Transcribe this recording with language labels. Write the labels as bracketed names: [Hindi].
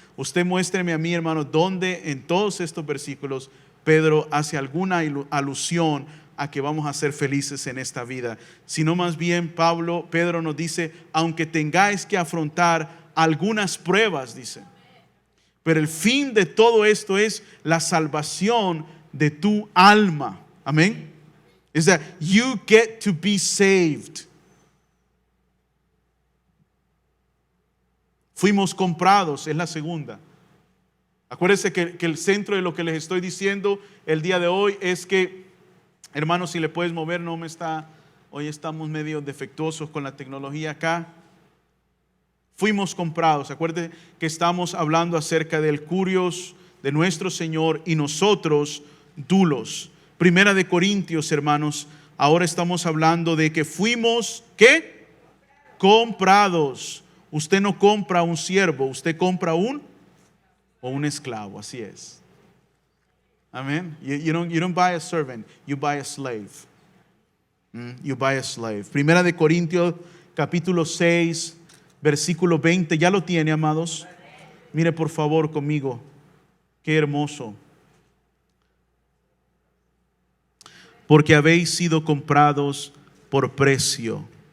[Spanish] Usted muéstreme a mí, hermano, donde en todos estos versículos Pedro hace alguna alusión a que vamos a ser felices en esta vida, sino más bien Pedro nos dice, aunque tengáis que afrontar algunas pruebas, dice, pero el fin de todo esto es la salvación de tu alma. Amén. [English] Is that you get to be saved. [Spanish] Fuimos comprados, es la segunda. Acuérdense que el centro de lo que les estoy diciendo el día de hoy es que, hermanos, si le puedes mover, hoy estamos medio defectuosos con la tecnología acá. Fuimos comprados. Acuérdense que estamos hablando acerca del curios de nuestro Señor y nosotros dulos. Primera de Corintios, hermanos, ahora estamos hablando de que fuimos, ¿qué? Comprados. Usted no compra un siervo, usted compra un esclavo, así es. Amén. [English] You don't buy a servant, you buy a slave. You buy a slave. [Spanish] Primera de Corintios, capítulo 6, versículo 20. ¿Ya lo tiene, amados? Mire por favor conmigo. Qué hermoso. Porque habéis sido comprados por precio.